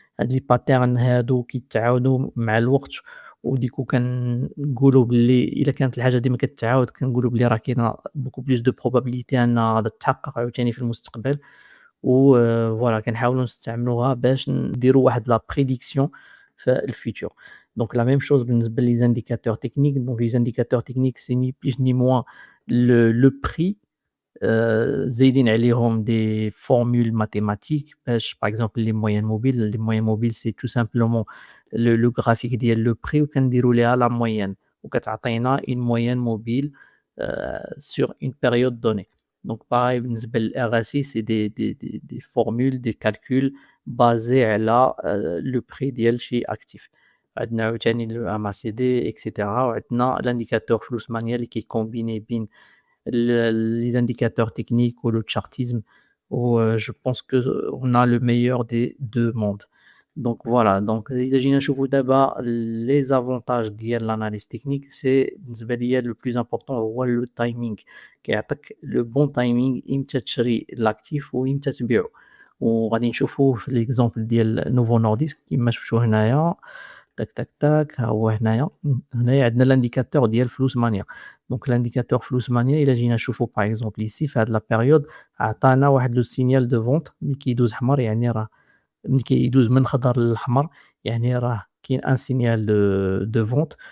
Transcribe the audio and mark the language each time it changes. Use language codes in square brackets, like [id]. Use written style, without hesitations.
[ar] هاد لي باترن هادو كيتعاودوا مع الوقت وديكو كنقولوا باللي إلا كانت الحاجة ديما كتعاود كنقولوا بلي راه كاينة [fr] beaucoup plus de probabilité [ar] أنها غادا تتحقق عاوتاني في المستقبل. و فوالا كنحاولوا نستعملوها باش نديروا واحد [fr] لا prédiction [ar] في الfutur. دونك [fr] la même chose [ar] بالنسبة لي زانديكاتور تكنيك. [fr] دونك لي زانديكاتور تكنيك سي ni plus ni moins le prix [ar] زايدين عليهم [fr] des formules mathématiques باش par exemple les moyennes mobiles c'est tout simplement le graphique ديال le prix [ar] وكنديروا ليها [fr] la moyenne [ar] وكتعطينا [fr] une moyenne mobile sur une période donnée. Donc pareil [ar] بالنسبة للRSI [fr] c'est des formules des calculs basés على le prix ديال شي actif. [ar] عندنا عاوتاني [fr] le MACD et cetera وعندنا l'indicateur فلوسمانيا [ar] اللي كيكومبيني بين [fr] les indicateurs techniques ou le chartisme où je pense qu'on a le meilleur des deux mondes. Donc voilà, donc [ar] إلا جينا نشوفوا دابا [fr] les avantages ديال l'analyse technique c'est [ar] بالنسبة ليا [fr] le plus important هو le timing. [ar] كيعطيك le bon timing إمتى تشري l'actif وإمتى تبيعو. وغادي نشوفوا في l'exemple ديال Novo Nordisk كيما شفتوا هنايا تاك تاك تاك ها هو هنايا. هنايا عندنا لانديكاتور ديال فلوس مانيا. دونك لانديكاتور فلوس مانيا إلا جينا نشوفوا باغ اكزومبل إيسي في هاد لا بيريود عطانا واحد لو سينيال دو فونت ملي كيدوز حمر يعني راه ملي كيدوز من خضر للأحمر يعني راه كاين ان سينيال دو فونت.